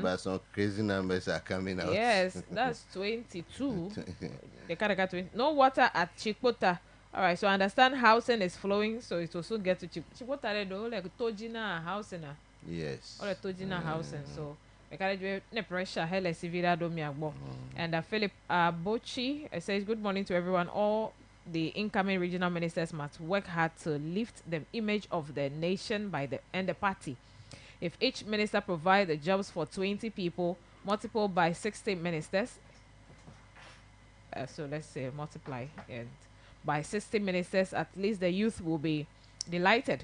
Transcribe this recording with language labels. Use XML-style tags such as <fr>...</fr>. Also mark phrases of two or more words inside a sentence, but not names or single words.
<en>but some crazy numbers are coming out. Yes, that's 22. They can't get 20. No water at Chikota. All right, so I understand housing is flowing, so it will soon get to Chikota. They do like Tojina housing, Yes. or Tojina housing. So we can't do no pressure. Hele Sivira do mi agbo. And Philip Bochi says good morning to everyone. All the incoming regional ministers must work hard to lift the image of the nation and the party. If each minister provide the jobs for 20 people, multiple by 60 ministers, so let's say multiply and by 60 ministers, at least the youth will be delighted.</en>